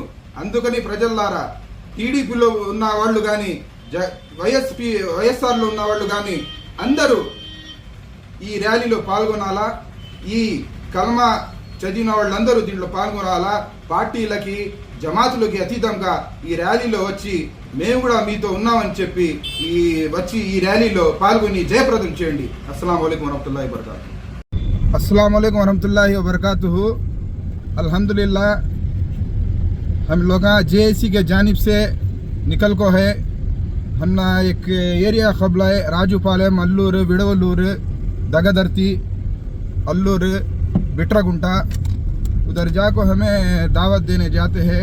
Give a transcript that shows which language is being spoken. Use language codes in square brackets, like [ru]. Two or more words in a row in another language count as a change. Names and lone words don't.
[te] అందుకని ప్రజల్లారా, టీడీపీలో ఉన్న వాళ్ళు కానీ వైఎస్ఆర్లో ఉన్న వాళ్ళు కానీ అందరూ ఈ ర్యాలీలో పాల్గొనాలా. ఈ కల్మా చదివిన వాళ్ళందరూ దీంట్లో పాల్గొనాలా. పార్టీలకి జమాతులకి అతీతంగా ఈ ర్యాలీలో వచ్చి మేము కూడా మీతో ఉన్నామని చెప్పి ఈ ర్యాలీలో పాల్గొని జయప్రదం చేయండి. [ar] السلام عليكم ورحمة الله وبركاته. السلام عليكم ورحمة الله وبركاته. [ur] الحمدللہ ہم لوگ جے اے سی کے جانب سے نکل کو ہے. ہمنا ایک ایریا خبلا ہے राजूपालెం, अल्लूर, विड़वलूर, दगदर्ती, अल्लूर, बिट्रागुंटा. ادھر جاکو ہمیں دعوت دینے جاتے ہیں.